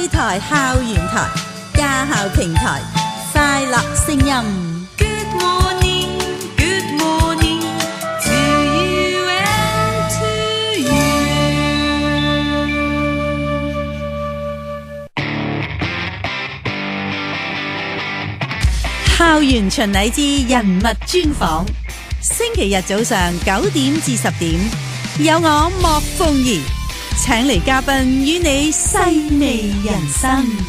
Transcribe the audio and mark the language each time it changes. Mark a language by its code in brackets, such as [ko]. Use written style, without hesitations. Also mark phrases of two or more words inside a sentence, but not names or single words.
[yue] 台校園台家校平台快樂聲音。 [en] Good morning, good morning to you and to you。 [yue] 校園巡禮之人物專訪，星期日早上9點至10點，有我莫鳳儀請嚟嘉賓與你細味人生。